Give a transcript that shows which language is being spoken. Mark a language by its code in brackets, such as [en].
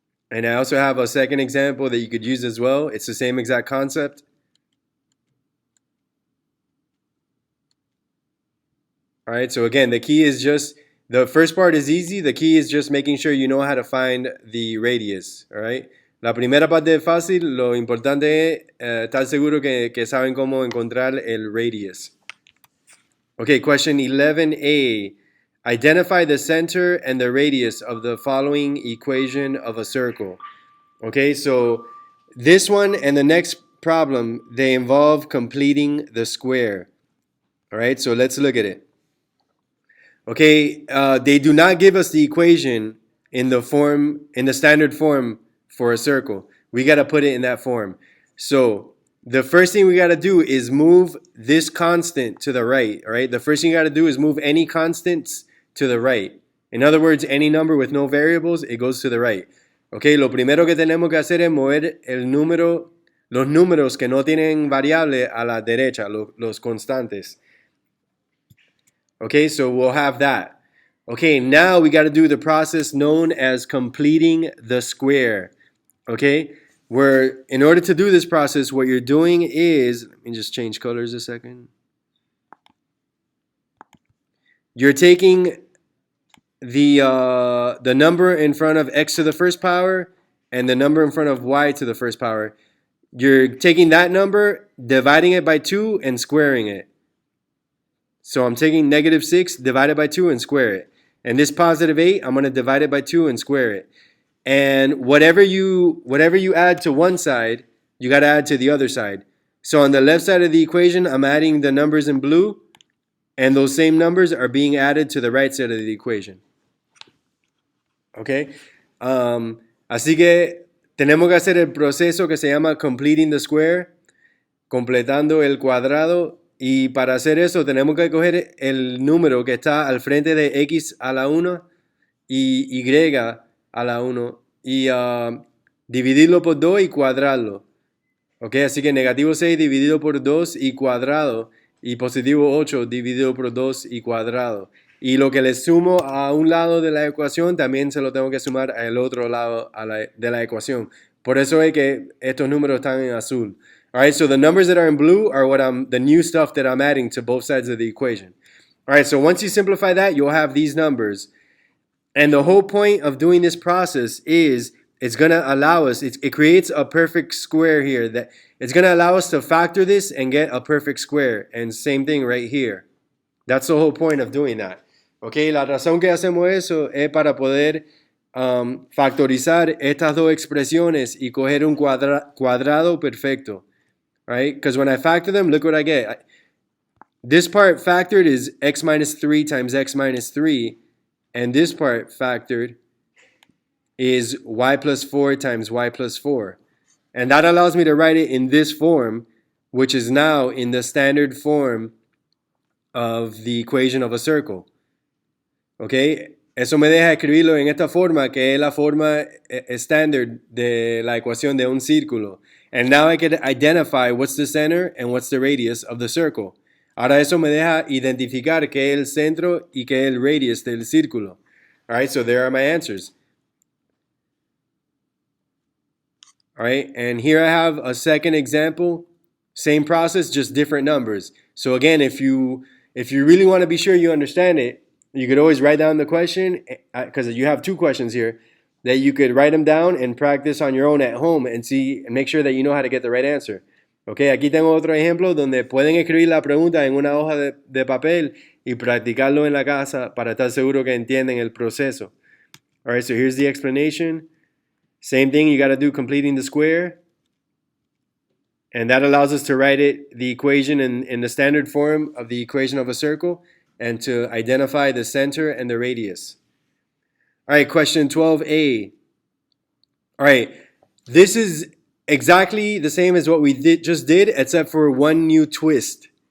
[en] And I also have a second example that you could use as well. It's the same exact concept. All right, so again, the key is just, the first part is easy. The key is just making sure you know how to find the radius. All right. [es] La primera parte es fácil. Lo importante es estar seguro que saben cómo encontrar el radius. [en] Okay, question 11a. Identify the center and the radius of the following equation of a circle. Okay, so this one and the next problem, they involve completing the square. All right, so let's look at it. Okay, they do not give us the equation in the standard form for a circle. We got to put it in that form. So the first thing we got to do is move this constant to the right. All right, the first thing you got to do is move any constants to the right. In other words, any number with no variables, it goes to the right. [es] Okay, lo primero que tenemos que hacer es mover los números que no tienen variable a la derecha, los constantes. [en] Okay, so we'll have that. Okay, now we got to do the process known as completing the square. Okay, where in order to do this process, what you're doing is, let me just change colors a second. You're taking the number in front of x to the first power and the number in front of y to the first power. You're taking that number, dividing it by 2, and squaring it. So I'm taking negative 6 divided by 2 and square it. And this positive 8, I'm going to divide it by 2 and square it. And whatever you add to one side, you got to add to the other side. So on the left side of the equation, I'm adding the numbers in blue, and those same numbers are being added to the right side of the equation. Okay? [es] Así que tenemos que hacer el proceso que se llama completing the square, completando el cuadrado. Y para hacer eso tenemos que coger el número que está al frente de x a la 1 y y a la 1 y dividirlo por 2 y cuadrarlo. Ok, así que negativo 6 dividido por 2 y cuadrado y positivo 8 dividido por 2 y cuadrado. Y lo que le sumo a un lado de la ecuación también se lo tengo que sumar al otro lado de la ecuación. Por eso es que estos números están en azul. [en] All right, so the numbers that are in blue are the new stuff that I'm adding to both sides of the equation. All right, so once you simplify that, you'll have these numbers. And the whole point of doing this process is it's going to allow us, it creates a perfect square here. That it's going to allow us to factor this and get a perfect square. And same thing right here. That's the whole point of doing that. Okay, la razón que hacemos eso es para poder factorizar estas dos expresiones y coger un cuadrado perfecto. Right? Because when I factor them, look what I get. This part factored is x minus 3 times x minus 3. And this part factored is y plus 4 times y plus 4. And that allows me to write it in this form, which is now in the standard form of the equation of a circle. Okay? [es] Eso me deja escribirlo en esta forma, que es la forma standard de la ecuación de un círculo. [en] And now I can identify what's the center and what's the radius of the circle. [es] Ahora eso me deja identificar qué es el centro y qué es el radius del círculo. [en] All right, so there are my answers. All right, and here I have a second example. Same process, just different numbers. So again, if you really want to be sure you understand it, you could always write down the question, because you have two questions here, that you could write them down and practice on your own at home and see and make sure that you know how to get the right answer. [es] Ok, aquí tengo otro ejemplo donde pueden escribir la pregunta en una hoja de papel y practicarlo en la casa para estar seguro que entienden el proceso. [en] All right, so here's the explanation. Same thing, you got to do completing the square. And that allows us to write the equation in the standard form of the equation of a circle and to identify the center and the radius. All right, question 12a. All right, this is exactly the same as what we just did, except for one new twist.